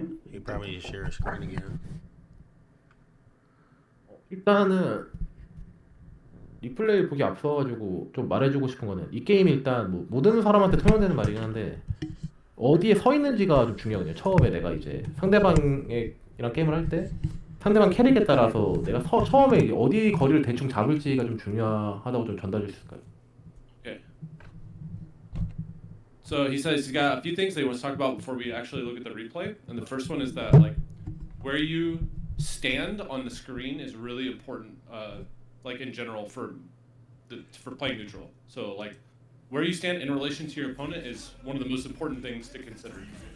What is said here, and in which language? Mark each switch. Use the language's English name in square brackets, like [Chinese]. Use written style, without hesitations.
[English] He probably need to share his screen again. [Korean] 일단은 리플레이 보기 앞서가지고 좀 말해주고 싶은 거는, 이 게임이 일단 뭐 모든 사람한테 통용되는 말이긴 한데 어디에 서 있는지가 좀 중요하거든요. 처음에 내가 이제 상대방이랑 게임을 할 때 상대방 캐릭에 따라서 내가 처음에 어디 거리를 대충 잡을지가 좀 중요하다고 좀 전달해 주실 수 있을까요? [English] Okay. So he says he's got a few things that he wants to talk about before we actually look at the replay. And the first one is that like where you stand on the screen is really important, like in general for playing neutral. So like where you stand in relation to your opponent is one of the most important things to consider.